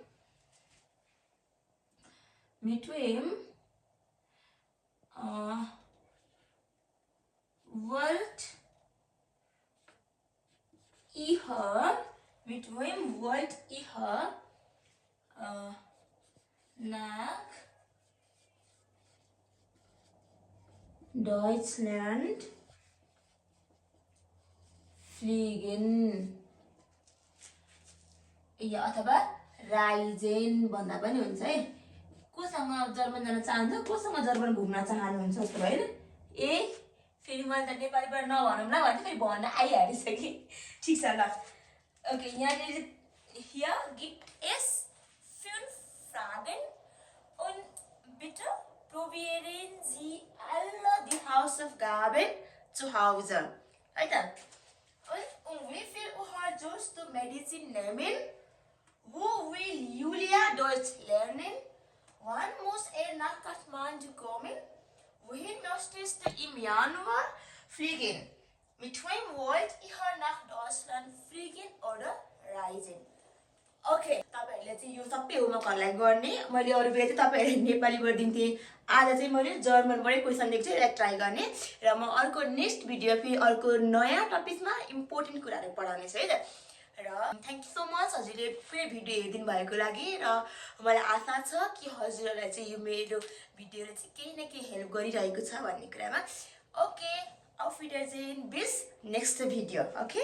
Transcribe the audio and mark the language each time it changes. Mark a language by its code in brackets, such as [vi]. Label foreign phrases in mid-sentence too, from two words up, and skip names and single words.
[de] wollt ihr nach Deutschland fliegen [ne] या अथवा राइजेन भन्दा पनि हुन्छ है कोसँग जर्मन जान चाहन्छ, कोसँग जर्मन घुम्न चाहनुहुन्छ जस्तो भयो हैन। ए फेरि मैले त नेपालीबाट नभनौँ ल भन्थे, फेरि भन्न आइहालेछ कि। ठिक छ ल। ओके, यहाँनिर [de] hier gibt es 5 Fragen und bitte probieren Sie alle die Hausaufgaben zu Hause. [ne] है त? [de] Und wie viel Uhr sollst du Medizin nehmen? Wo will Julia Deutsch lernen? Wann muss nach Kathmandu kommen? Wohin möchtest du im Januar fliegen? Mit wem wollt ihr nach Deutschland fliegen oder reisen? [ne] ओके, तपाईहरुले चाहिँ यो सबै होमवर्कहरुलाई गर्ने। मैले अरु बेला चाहिँ तपाईहरुले नेपालीबाट दिन्थे, आज चाहिँ मैले जर्मनबाटै क्वेशन दिएको छु, यसलाई ट्राई गर्ने र म अर्को [en] next video [ne] फेरि अर्को नयाँ टपिकमा इम्पोर्टेन्ट कुराहरु पढाउने छु है त। र [en] thank you so much [ne] हजुरले पुरै भिडियो हेरिदिनु भएको लागि र मलाई आशा छ कि हजुरहरुलाई चाहिँ यो मेरो भिडियोले चाहिँ केही न केही हेल्प गरिरहेको छ भन्ने कुरामा। ओके, [de] auf Wiedersehen, bis nächste Video, okay?